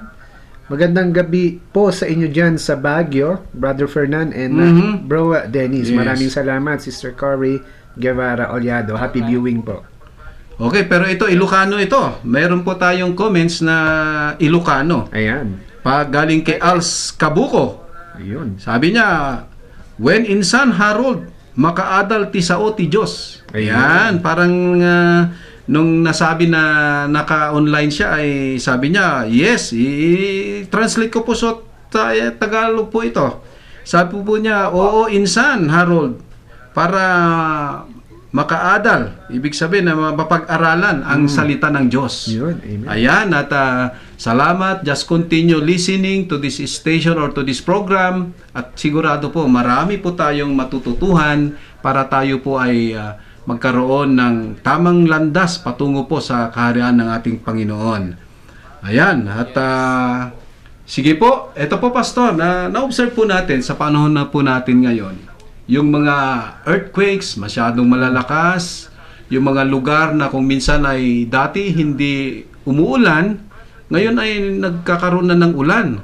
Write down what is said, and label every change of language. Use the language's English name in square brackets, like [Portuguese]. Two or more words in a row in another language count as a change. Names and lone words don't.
[Filipino] Magandang gabi po sa inyo dyan sa Baguio, Brother Fernan and Bro Dennis. Yes. Maraming salamat, Sister Cory Guevara Olyado. Happy viewing po. Okay, pero ito, Ilocano ito. Meron po tayong comments na Ilocano. Ayan. Galing kay Als Kabuko. Ayun. Sabi niya, [Iloko] when insan Harold, makaadal ti sao ti Diyos. [Filipino] Ayan, parang nung nasabi na naka-online siya ay sabi niya, yes, i-translate ko po sa Tagalog po ito. Sabi po niya, oo, insan Harold, para makaadal. Ibig sabihin na mapag-aralan ang salita ng Diyos. Yun, amen. Ayan, at salamat. [English] Just continue listening to this station or to this program. [Filipino] At sigurado po, marami po tayong matututuhan para tayo po ay magkaroon ng tamang landas patungo po sa kaharian ng ating Panginoon. Ayan, at sige po, eto po Pastor, na-observe po natin sa panahon na po natin ngayon, yung mga earthquakes, masyadong malalakas, yung mga lugar na kung minsan ay dati hindi umuulan, ngayon ay nagkakaroon na ng ulan.